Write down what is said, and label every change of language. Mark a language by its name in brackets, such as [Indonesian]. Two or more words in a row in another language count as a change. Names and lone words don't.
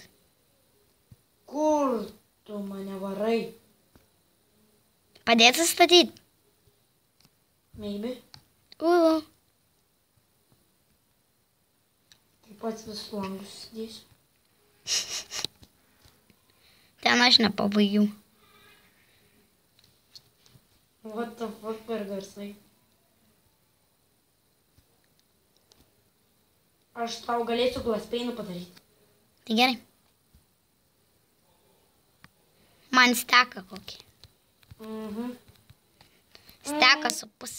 [Lithuanian] Kur tu mane varai? Padėti statyti. [English] Maybe. Ulu. [Lithuanian] Taip pat visus langus dėsiu. Ten aš nepabaigiau. [English] What the fuck [Lithuanian] per garsai? Aš tau galėsiu glaspeinų padaryti. Tai gerai. Man steka kokį. Steka su pusė.